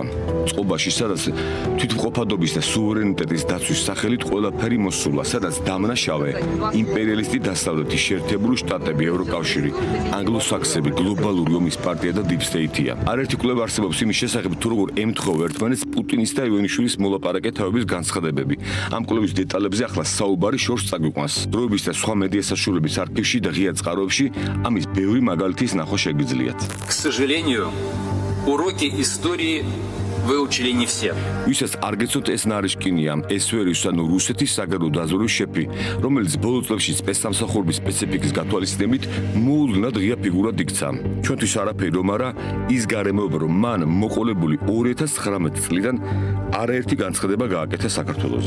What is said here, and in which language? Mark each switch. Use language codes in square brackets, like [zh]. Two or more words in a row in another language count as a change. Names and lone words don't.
[ka] წყობაში, სადაც თვითმყოფადობის და სუვერენიტეტის დაცვის სახელით ყველაფერი მოსულა, სადაც დამნაშავე იმპერიალისტი დასავლეთის შეერთებული შტატები, ევროკავშირი, ანგლოსაქსები, გლობალური ომის პარტია და დიპსტეიტია. არაერთი კვლევა არსებობს იმის შესახებ, თუ როგორ ემთხვევა ერთმანეთს პუტინის და ივანიშვილის მოლაპარაკე თავების განცხადებები. ამ კვლევის დეტალებზე ახლა საუბარი შორს წაგვიყვანს. დროების და სხვა მედია საშუალების არქივში და ღია წყაროებში ამის ბევრი მაგალითის ნახვა შეგიძლიათ. [ru] К сожалению, уроки истории выучили не все. [ka] ვისაც არ გეცოთ ეს ნარიშკინია, ეს ვერ ის ანუ რუსეთის საგარეო დაზვერვის შეფი, რომელიც ბოლო წლებში სპეცსამსახურების სპეციფიკის გათვალისწინებით მოულოდნელად ღია ფიგურად იქცა. ჩვენთვის არაფერი რომ არა ის გარემოება, რომ მან მოყოლებული 2019 წლიდან არაერთი განცხადება გააკეთა საქართველოზე.